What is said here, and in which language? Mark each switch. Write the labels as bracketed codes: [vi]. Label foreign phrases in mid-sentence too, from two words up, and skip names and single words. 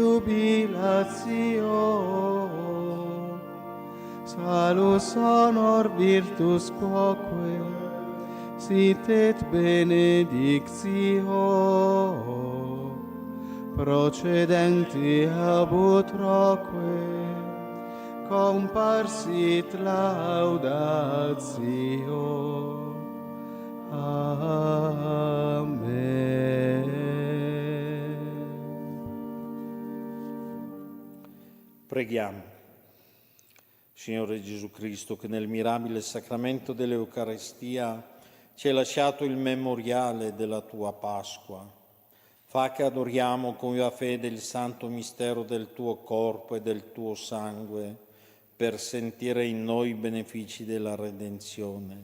[la] jubilatio, salus honor virtus quoque, sit et benedictio, procedenti ab utroque, comparsit laudatio. Amen. [it] Preghiamo. Signore Gesù Cristo, che nel mirabile sacramento dell'Eucaristia ci hai lasciato il memoriale della tua Pasqua, fa che adoriamo con viva fede il santo mistero del tuo corpo e del tuo sangue, per sentire in noi i benefici della redenzione.